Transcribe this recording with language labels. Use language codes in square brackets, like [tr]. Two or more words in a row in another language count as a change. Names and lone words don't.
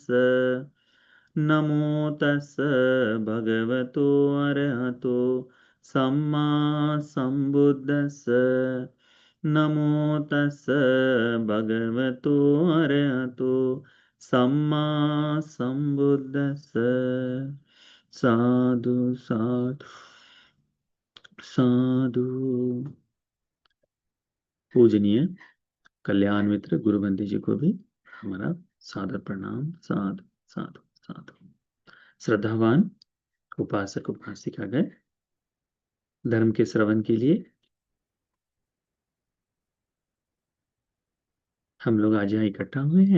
[pi] नमो तस् भगवतो अरहतो सम्मा संबुद्दस्स। नमो तस् भगवतो अरहतो सम्मा संबुद्दस्स। साधु साधु साधु। [hi] पूजनीय कल्याण मित्र गुरुबंदी जी को भी हमारा सादर प्रणाम। [pi] साधु साधु साधु। [hi] श्रद्धावान उपासक उपासिका गए धर्म के श्रवण के लिए हम लोग आज यहाँ इकट्ठा हुए हैं।